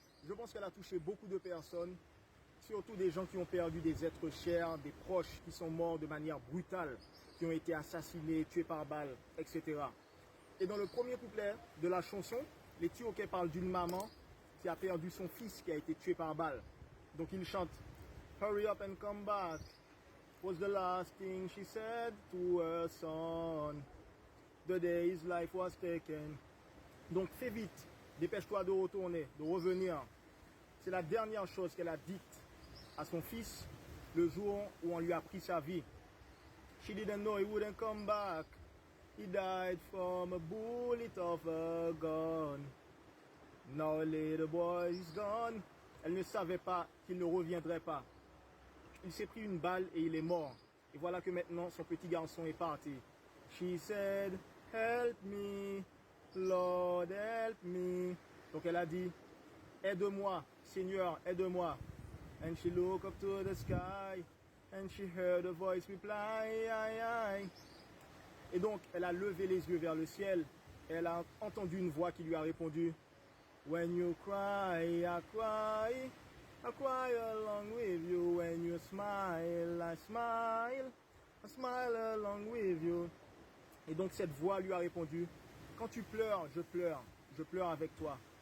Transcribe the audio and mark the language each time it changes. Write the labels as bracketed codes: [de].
[fr] Je pense qu'elle a touché beaucoup de personnes, surtout des gens qui ont perdu des êtres chers, des proches qui sont morts de manière brutale, qui ont été assassinés, tués par balle, etc. Et dans le premier couplet de la chanson, les Tioké parlent d'une maman qui a perdu son fils qui a été tué par balle. Donc ils chantent [en] Hurry up and come back was the last thing she said to her son. The day his life was taken. [fr] Donc fais vite, dépêche-toi de retourner, de revenir. C'est la dernière chose qu'elle a dite à son fils le jour où on lui a pris sa vie. [en] She didn't know he wouldn't come back. He died from a bullet of a gun. Now a little boy is gone. [fr] Elle ne savait pas qu'il ne reviendrait pas. Il s'est pris une balle et il est mort. Et voilà que maintenant son petit garçon est parti. [en] She said, help me, Lord help me. [fr] Donc elle a dit, aide-moi, Seigneur, aide-moi. [en] And she looked up to the sky and she heard a voice reply, aïe. [fr] Et donc, elle a levé les yeux vers le ciel et elle a entendu une voix qui lui a répondu [en] When you cry, I cry. I cry along with you. When you smile, I smile. I smile along with you. [fr] Et donc, cette voix lui a répondu Quand tu pleures, je pleure. Je pleure avec toi.